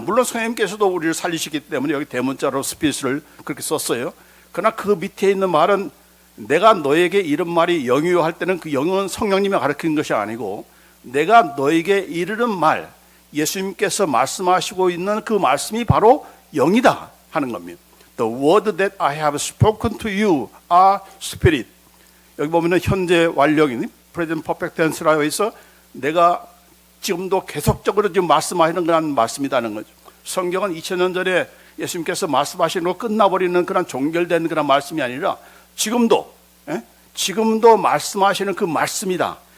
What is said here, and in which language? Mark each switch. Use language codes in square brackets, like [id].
[ko] 물론 성령님께서도 우리를 살리시기 때문에 여기 대문자로 스피릿을 그렇게 썼어요. 그러나 그 밑에 있는 말은 내가 너에게 이런 말이 영이요 할 때는 그 영은 성령님이 가르치는 것이 아니고 내가 너에게 이르는 말, 예수님께서 말씀하시고 있는 그 말씀이 바로 영이다 하는 겁니다. [en] The word that I have spoken to you are spirit. [ko] 여기 보면은 현재 완료인 present perfect tense라고 해서 내가 지금도 계속적으로 지금 말씀하시는 그런 말씀이라는 거죠. 성경은 2000년 전에 예수님께서 말씀하시는 거 끝나버리는 그런 종결된 그런 말씀이 아니라 지금도 말씀하시는 그 말씀이다.